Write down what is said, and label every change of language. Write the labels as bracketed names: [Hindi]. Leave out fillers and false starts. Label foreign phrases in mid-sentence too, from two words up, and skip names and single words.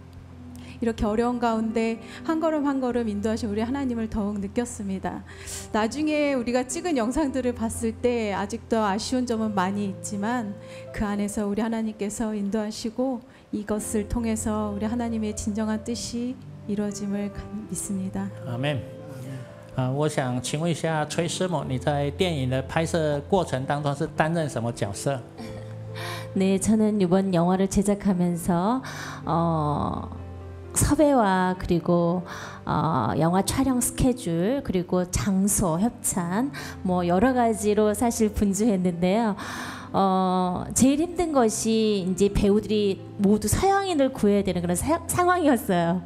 [Korean] 이렇게 어려운 가운데 한 걸음 한 걸음 인도하신 우리 하나님을 더욱 느꼈습니다. 나중에 우리가 찍은 영상들을 봤을 때 아직도 아쉬운 점은 많이 있지만 그 안에서 우리 하나님께서 인도하시고 이것을 통해서 우리 하나님의 진정한 뜻이 이루어짐을 믿습니다. 아멘. [Chinese] 我想请问一下崔师母，你在电影的拍摄过程当中是担任什么角色？ [Korean] 네, 저는 이번 영화를 제작하면서 섭외와 그리고 영화 촬영 스케줄 그리고 장소 협찬 뭐 여러 가지로 사실 분주했는데요. 제일 힘든 것이 이제 배우들이 모두 서양인을 구해야 되는 그런 상황이었어요.